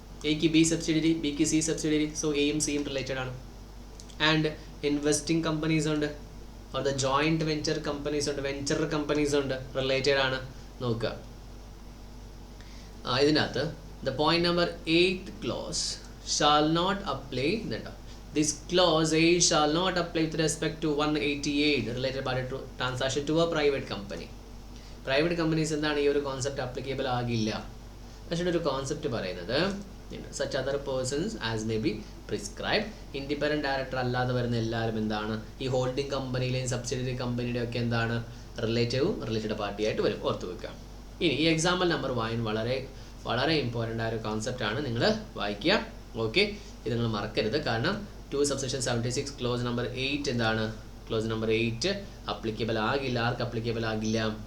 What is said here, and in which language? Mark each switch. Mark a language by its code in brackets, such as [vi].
[ml] എക്ക് B subsidiary, ബിക്ക് C subsidiary. So എയും സിയും റിലേറ്റഡ് ആണ്. [en] And investing companies ഉണ്ട്, or the joint venture companies ഉണ്ട്, venture companies ഉണ്ട്, related ആണ്. [ml] നോക്കുക ഇതിനകത്ത് [en] The point number 8th clause shall not apply. This clause A shall not apply with respect to 188 related party transaction to a private company. [ml] Private companies എന്താണ് ഈ ഒരു concept applicable ആകില്ല. പക്ഷേ ഒരു [en] Concept പറയുന്നത് such other persons as may be prescribed. [ml] Independent director അല്ലാതെ വരുന്ന എല്ലാവരും എന്താണ് ഈ ഹോൾഡിംഗ് കമ്പനിയിലെയും സബ്സിഡിയറി കമ്പനിയുടെയും ഒക്കെ എന്താണ് റിലേറ്റഡ് പാർട്ടിയായിട്ട് വരും. ഓർത്ത് വെക്കുക. ഇനി ഈ എക്സാമ്പിൾ നമ്പർ 1 വളരെ വളരെ ഇമ്പോർട്ടൻ്റ് ആയ ഒരു കോൺസെപ്റ്റ് ആണ്, നിങ്ങൾ വായിക്കുക. ഓക്കെ, ഇത് നിങ്ങൾ മറക്കരുത്. കാരണം 2 subsection 76 ക്ലോസ് നമ്പർ 8 എന്താണ്, ക്ലോസ് നമ്പർ 8 അപ്ലിക്കബിൾ ആകില്ല. ആർക്ക് അപ്ലിക്കബിൾ ആകില്ല?